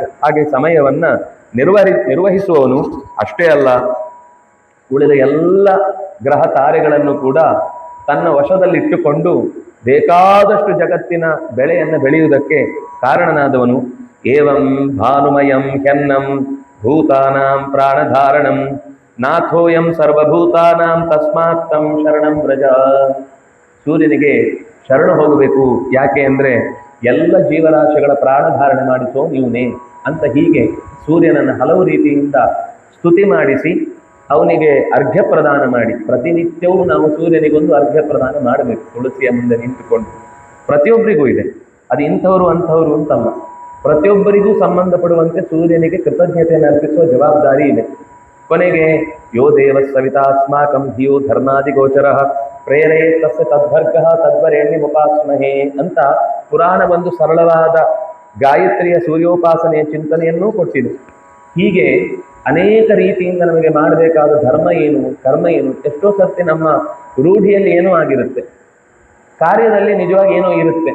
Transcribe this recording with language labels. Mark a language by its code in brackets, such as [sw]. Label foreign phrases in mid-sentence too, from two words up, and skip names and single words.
[kn] ಹಾಗೆ ಸಮಯವನ್ನ ನಿರ್ವಹಿಸುವವನು ಅಷ್ಟೇ ಅಲ್ಲ, ಉಳಿದ ಎಲ್ಲ ಗ್ರಹ ತಾರೆಗಳನ್ನು ಕೂಡ ತನ್ನ ವಶದಲ್ಲಿಟ್ಟುಕೊಂಡು ಬೇಕಾದಷ್ಟು ಜಗತ್ತಿನ ಬೆಳೆಯನ್ನು ಬೆಳೆಯುವುದಕ್ಕೆ ಕಾರಣನಾದವನು. [sa] ಏವಂ ಭಾನುಮಯಂ ಹೆನ್ನಂ ಭೂತಾನಾಂ ಪ್ರಾಣಧಾರಣಂ ನಾಥೋಯಂ ಸರ್ವಭೂತಾನಾಂ ತಸ್ಮಾತ್ ತಂ ಶರಣಂ ವ್ರಜ. [kn] ಸೂರ್ಯನಿಗೆ ಶರಣ ಹೋಗಬೇಕು. ಯಾಕೆ ಅಂದ್ರೆ ಎಲ್ಲ ಜೀವರಾಶಿಗಳ ಪ್ರಾಣಧಾರಣೆ ಮಾಡಿಸೋ ನೀವನೇ ಅಂತ. ಹೀಗೆ ಸೂರ್ಯನನ್ನು ಹಲವು ರೀತಿಯಿಂದ ಸ್ತುತಿ ಮಾಡಿಸಿ ಅವನಿಗೆ ಅರ್ಘ್ಯ ಪ್ರದಾನ ಮಾಡಿ, ಪ್ರತಿನಿತ್ಯವೂ ನಾವು ಸೂರ್ಯನಿಗೊಂದು ಅರ್ಘ್ಯ ಪ್ರದಾನ ಮಾಡಬೇಕು. ತುಳಸಿಯ ಮುಂದೆ ನಿಂತುಕೊಂಡು ಪ್ರತಿಯೊಬ್ಬರಿಗೂ ಇದೆ, ಅದು ಇಂಥವರು ಅಂಥವರು ಅಂತಲ್ಲ, ಪ್ರತಿಯೊಬ್ಬರಿಗೂ ಸಂಬಂಧಪಡುವಂತೆ ಸೂರ್ಯನಿಗೆ ಕೃತಜ್ಞತೆಯನ್ನು ಅರ್ಪಿಸುವ ಜವಾಬ್ದಾರಿ ಇದೆ. [sa] ಕೊನೆಗೆ ಯೋ ದೇವ ಸವಿತಾಸ್ಮಾಕಂ ಧಿಯೋ ಧರ್ಮಾದಿ ಗೋಚರ ಪ್ರೇರೇ ತಸ್ಯ ತದ್ಭರ್ಗ ತದ್ವರೇಣ್ಯ ಉಪಾಸ್ಮಹೇ [kn] ಅಂತ ಪುರಾಣ ಒಂದು ಸರಳವಾದ ಗಾಯತ್ರಿಯ ಸೂರ್ಯೋಪಾಸನೆಯ ಚಿಂತನೆಯನ್ನೂ ಕೊಟ್ಟಿದೆ. ಹೀಗೆ ಅನೇಕ ರೀತಿಯಿಂದ ನಮಗೆ ಮಾಡಬೇಕಾದ ಧರ್ಮ ಏನು, ಕರ್ಮ ಏನು, ಎಷ್ಟೋ ಸರ್ತಿ ನಮ್ಮ ರೂಢಿಯಲ್ಲಿ ಏನೋ ಆಗಿರುತ್ತೆ, ಕಾರ್ಯದಲ್ಲಿ ನಿಜವಾಗಿ ಏನೋ ಇರುತ್ತೆ.